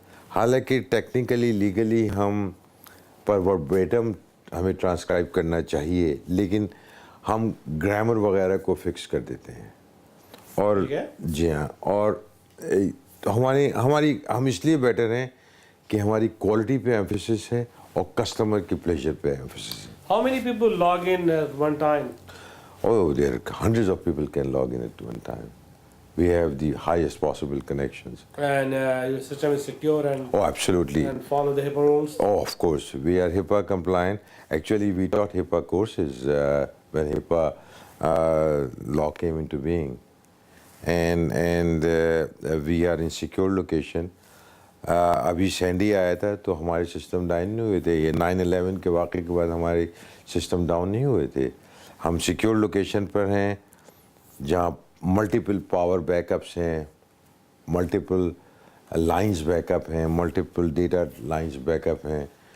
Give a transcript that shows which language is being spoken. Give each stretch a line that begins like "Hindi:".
Hindi: हालांकि technically legally हम पर वर्बेटम हमें ट्रांसक्राइब करना चाहिए लेकिन हम ग्रामर वगैरह को फिक्स कर देते हैं. और जी हाँ, और तो हम इसलिए बेटर हैं कि हमारी क्वालिटी पे एम्फेसिस है और कस्टमर की प्लेजर पे एम्फेसिस है.
English: How many people log in at one time? Oh, there are hundreds of people can log in at one time. We have the highest possible connections. And your system is secure and Oh, absolutely. and follow the HIPAA rules? Oh, of course. We are HIPAA compliant. Actually, we taught HIPAA courses when HIPAA law came into being. And we are in secure location.
Hindi: अभी Sandy आया था तो हमारे system down नहीं हुए थे. ये 9/11 के वाक़े के बाद हमारे सिस्टम डाउन नहीं हुए थे. हम सिक्योर लोकेशन पर हैं जहाँ मल्टीपल पावर बैकअप्स हैं, मल्टीपल लाइंस बैकअप हैं, मल्टीपल डेटा लाइंस बैकअप हैं.